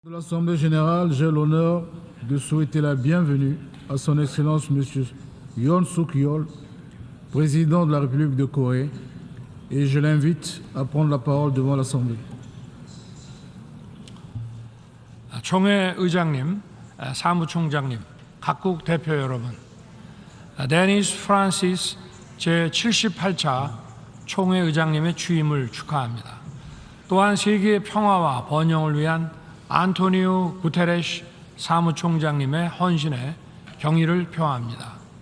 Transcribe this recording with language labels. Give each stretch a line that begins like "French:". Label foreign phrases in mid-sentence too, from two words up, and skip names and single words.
French: De l'Assemblée générale, j'ai l'honneur de souhaiter la bienvenue à Son Excellence M. Yoon Suk-yeol, président de la République de Corée, et je l'invite à prendre la parole devant l'Assemblée.
Korean: 총회 의장님, 사무총장님, 각국 대표 여러분, 데니스 프란시스 제78차 총회 의장님의 취임을 축하합니다. 또한 세계의 평화와 번영을 위한 안토니오 구테레시 사무총장님의 헌신에 경의를 표합니다.